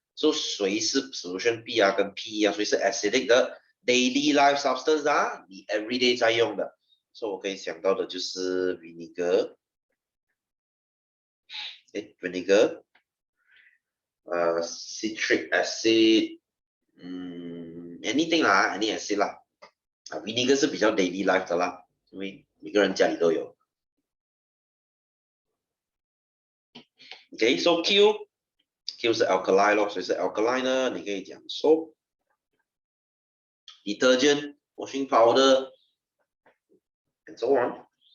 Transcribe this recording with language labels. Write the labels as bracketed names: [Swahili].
[Chinese] So 谁是 solution P 啊，跟 P 啊，谁是 acidic 的 [English] daily life substance [Chinese] 啊，你 [English] everyday [Chinese] 在用的。所以我可以想到的就是 vinegar， vinegar， citric acid， [English] anything [Chinese] 啦 ， [English] any acid [Chinese] 啦。 vinegar 是比较 [English] daily life [Chinese] 的啦，因为每个人家里都有。 [English] Okay, so Q 是 alkali 咯， [Chinese] 所以是 alkali 呢，你可以讲 [English] soap、detergent、washing powder and so on.